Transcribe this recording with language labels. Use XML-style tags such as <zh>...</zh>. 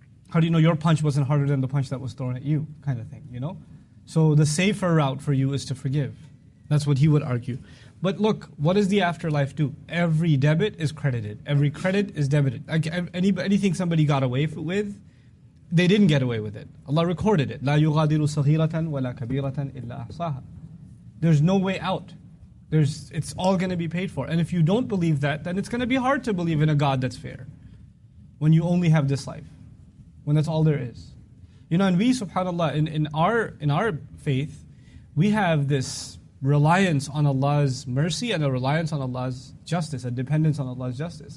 <en>How do you know your punch wasn't harder than the punch that was thrown at you, kind of thing, So the safer route for you is to forgive. That's what he would argue. But look, what does the afterlife do? Every debit is credited. Every credit is debited. Anything somebody got away with, they didn't get away with it. Allah recorded it.</en> <ar>لا يغادر صغيرة ولا كبيرة إلا أحصاها.</ar> <en>There's no way out. It's all going to be paid for. And if you don't believe that, then it's going to be hard to believe in a God that's fair. When you only have this life. When that's all there is. And we, subhanAllah, in our faith, we have this reliance on Allah's mercy and a reliance on Allah's justice, a dependence on Allah's justice.</en>